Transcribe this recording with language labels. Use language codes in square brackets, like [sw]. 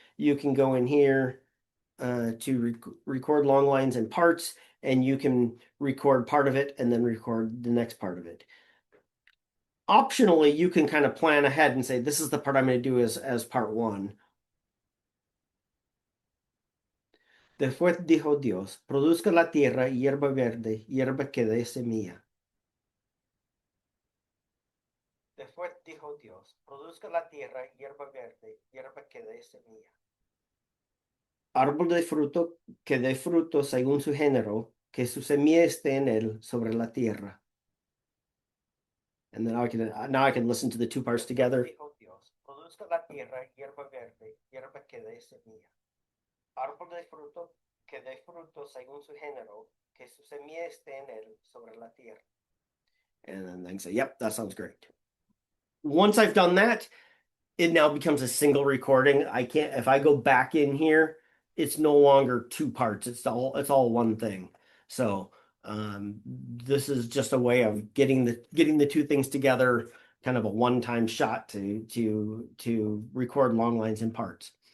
[en] You can go in here to record long lines and parts, and you can record part of it and then record the next part of it. Optionally, you can kind of plan ahead and say, this is the part I'm going to do as part one. [es] Después dijo Dios, produzca la tierra hierba verde, hierba que dé semilla. Después dijo Dios, produzca la tierra hierba verde, hierba que dé semilla. Árbol de fruto que dé fruto según su género, que su semilla esté en él sobre la tierra. [en] And then now I can listen to the two parts together. [es] Dijo Dios, produzca la tierra hierba verde, hierba que dé semilla. Árbol de fruto que dé fruto según su género, que su semilla esté en él sobre la tierra. [en] And then I can say, yep, that sounds great. Once I've done that, it now becomes a single recording. I can't, if I go back in here, it's no longer two parts. It's all one thing. So This is just a way of getting the two things together, kind of a one-time shot to record long lines in parts.